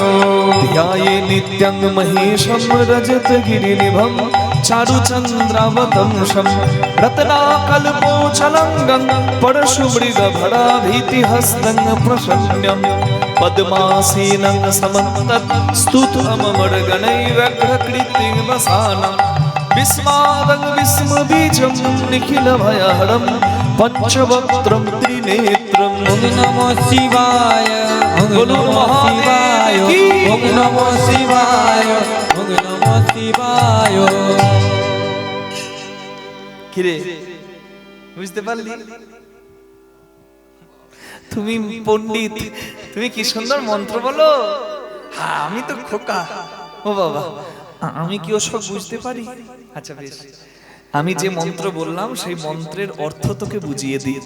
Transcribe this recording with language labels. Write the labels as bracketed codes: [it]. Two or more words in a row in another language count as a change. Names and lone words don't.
[sa] ध्याये नित्यं महेशं रजतगिरिनिभं चारुचन्द्रावतंशं रत्नाकल्पोचलङ्गं परशुमृगभराभीतिहस्तं प्रसन्नं पद्मासीनं समन्तत् स्तुतममर्गणैरग्रकृतिं वसानं विस्मादं विस्मबीजं निखिलभयहरं पञ्चवक्त्रं त्रिनेत्रम् ওং নমঃ শিবায় ওং নমঃ শিবায় ওং নমঃ শিবায় ওং নমঃ শিবায় [bn] কিরে বুঝতে পারলি? তুমি পণ্ডিত, তুমি কি সুন্দর মন্ত্র বলো। হ্যাঁ আমি তো খোকা। ও বাবা, আমি কি ওসব বুঝতে পারি? আচ্ছা বেশ, আমি যে মন্ত্র বললাম সেই মন্ত্রের অর্থ তোকে বুঝিয়ে দিই।